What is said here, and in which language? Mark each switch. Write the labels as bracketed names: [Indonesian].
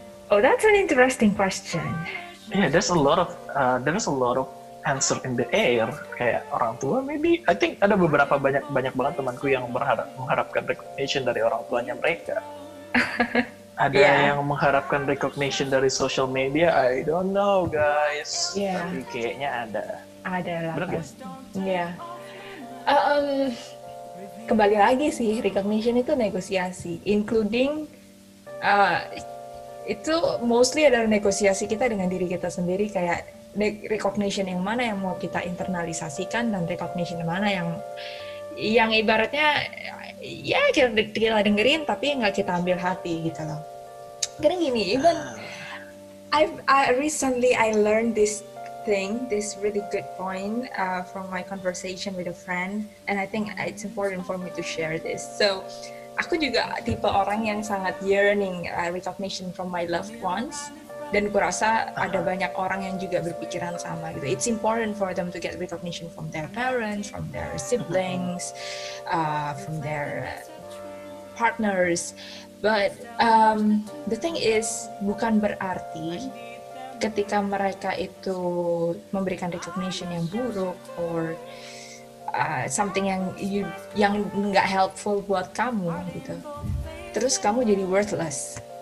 [English] Oh, that's an interesting question. Yeah, there's a lot of answer in the air. [Indonesian] Kayak orang tua, maybe. [English] I think [Indonesian] ada banyak banget temanku yang mengharapkan recognition dari orang tuanya mereka. Ada yang mengharapkan recognition dari social media. [English] I don't know, guys. [Indonesian] Tapi kayaknya ada. Ada lah. Iya. Kembali lagi sih, recognition itu negosiasi, including itu mostly adalah negosiasi kita dengan diri kita sendiri, kayak recognition yang mana yang mau kita internalisasikan dan recognition yang mana yang ibaratnya ya kita dengerin tapi nggak kita ambil hati gitu loh. [English] Karena gini, even I recently learned this really good point from my conversation with a friend, and I think it's important for me to share this. So [Indonesian] aku juga tipe orang yang sangat [English] yearning recognition from my loved ones. [Indonesian] Dan kurasa ada banyak orang yang juga berpikiran sama gitu. [English] It's important for them to get recognition from their parents, from their siblings, from their partners. But the thing is, [Indonesian] bukan berarti ketika mereka itu memberikan recognition yang buruk [English] or something [Indonesian] yang nggak helpful buat kamu gitu, terus kamu jadi worthless.